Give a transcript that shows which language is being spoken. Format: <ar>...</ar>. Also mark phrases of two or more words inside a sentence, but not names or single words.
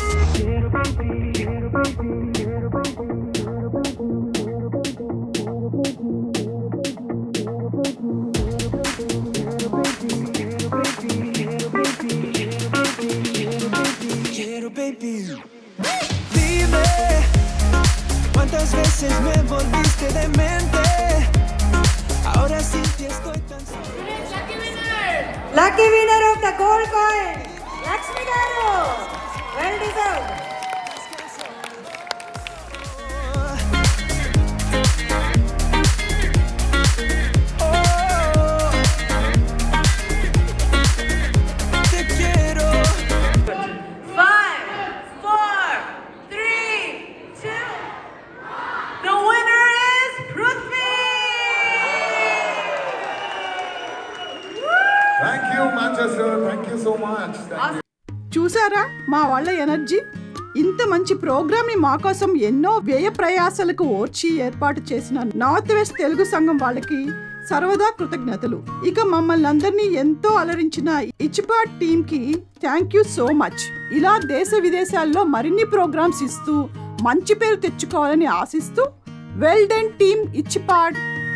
<es>Quiero, baby. Dime, ¿cuántas veces me volviste demente? Ahora sin ti estoy tan solo.</es> <en>lucky winner of the gold coin లక్ష్మి గారు well deserved</en> <es>Te quiero. 5, 4, 3, 2.</es> <en>The winner is Prithvi. Thank you, Manchester. Thank you so much. Thank you.</en> <te>చూసారా మా వాళ్ళ ఎనర్జీ ఇంత మంచి ప్రోగ్రామ్ ని మా కోసం ఎన్నో వ్యయ ప్రయాసాలకు ఓర్చి ఏర్పాటు చేసిన నార్త్ వెస్ట్ తెలుగు సంఘం వాళ్ళకి సర్వదా కృతజ్ఞతలు ఇక మమ్మల్ని అందరినీ ఎంతో అలరించిన ఇచ్చిపాట్ టీమ్ కి</te> <en>thank you so much</en> <te>ఇలా దేశ విదేశాల్లో మరిన్ని ప్రోగ్రామ్స్ ఇస్తూ మంచి పేరు తెచ్చుకోవాలని ఆశిస్తూ</te> <en>well done team</en> <te>ఇచ్చిపాట్</te>